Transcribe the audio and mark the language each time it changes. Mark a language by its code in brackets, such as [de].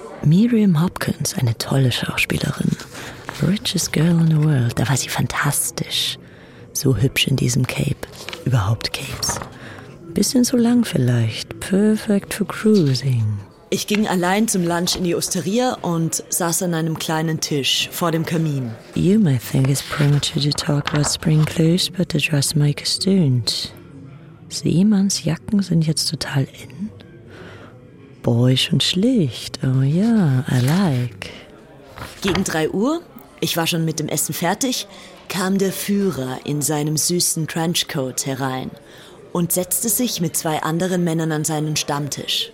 [de] Miriam Hopkins, eine tolle Schauspielerin. [en] Richest girl in the world, [de] da war sie fantastisch. So hübsch in diesem Cape. Überhaupt Capes. Bisschen so lang vielleicht. [en] Perfect for cruising. [de] Ich ging allein zum Lunch in die Osteria und saß an einem kleinen Tisch vor dem Kamin. [en] You might think it's premature to talk about spring clothes, but the dressmakers don't. [de] Seemanns Jacken sind jetzt total in. Boyish und schlicht. Oh ja, [en] yeah, I like. [de] Gegen 3 Uhr, ich war schon mit dem Essen fertig, kam der Führer in seinem süßen Trenchcoat herein und setzte sich mit 2 anderen Männern an seinen Stammtisch.